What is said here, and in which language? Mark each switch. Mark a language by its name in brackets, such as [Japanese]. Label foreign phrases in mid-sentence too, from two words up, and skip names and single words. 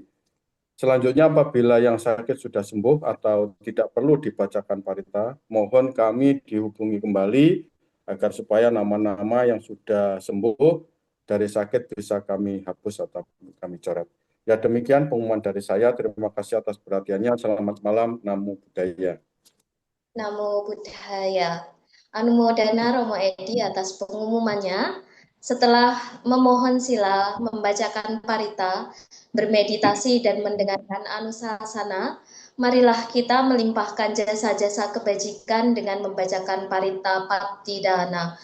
[Indonesian] Selanjutnya apabila yang sakit sudah sembuh atau tidak perlu dibacakan parita, mohon kami dihubungi kembali agar supaya nama-nama yang sudah sembuh dari sakit bisa kami hapus atau kami coret. Ya demikian pengumuman dari saya. Terima kasih atas perhatiannya. Selamat malam. [Pali] Namo Buddhaya. Namo Buddhaya. [Indonesian] Anumodana Romo Edi atas pengumumannya. Setelah memohon sila, membacakan parita, bermeditasi dan mendengarkan anusasana, marilah kita melimpahkan jasa-jasa kebajikan dengan membacakan parita Patidana.